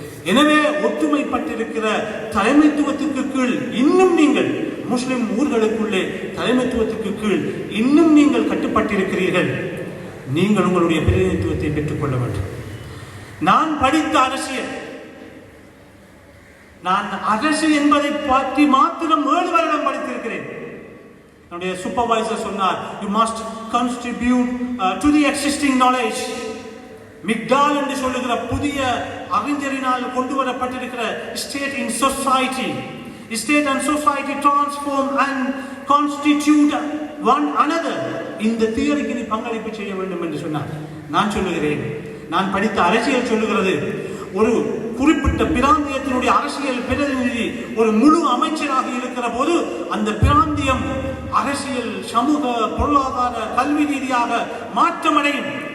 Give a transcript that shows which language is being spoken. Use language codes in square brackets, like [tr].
[ta] எனவே ஒற்றுமைப்பட்டிருக்கிற தலைமைத்துவத்துக்கு கீழ் இன்னும் நீங்கள் முஸ்லிம் ஊர்களுக்குள்ளே தலைமைத்துவத்துக்கு கீழ் இன்னும் நீங்கள் கட்டுப்பட்டிருக்கிறீர்கள். நீங்கள் உங்களுடைய பிரதிநிதித்துவத்தை பெற்றுக்கொள்ள வேண்டும். நான் படித்த அரசியல், நான் அரசு என்பதை பற்றி மாத்திரம் 7 வருடம் படித்திருக்கிறேன். என்னுடைய சூப்பர்வைசர் சொன்னார், [en] you must contribute to the existing knowledge. [ta] மிக்டால் என்று சொல்லுகிற புதிய அறிஞரினால் கொண்டு வரப்பட்டிருக்கிற [en] State in society, state and society transform and constitute one another. [ta] இந்த தியரிக்கு நீ பங்களிப்பு செய்ய வேண்டும் என்று சொன்னார். நான் சொல்லுகிறேன், நான் படித்த அரசியல் சொல்லுகிறது, ஒரு குறிப்பிட்ட பிராந்தியத்தினுடைய அரசியல் பிரதிநிதி ஒரு முழு அமைச்சராக இருக்கிற போது அந்த பிராந்தியம் அரசியல், சமூக, பொருளாதார, கல்வி ரீதியாக மாற்றமடையும்.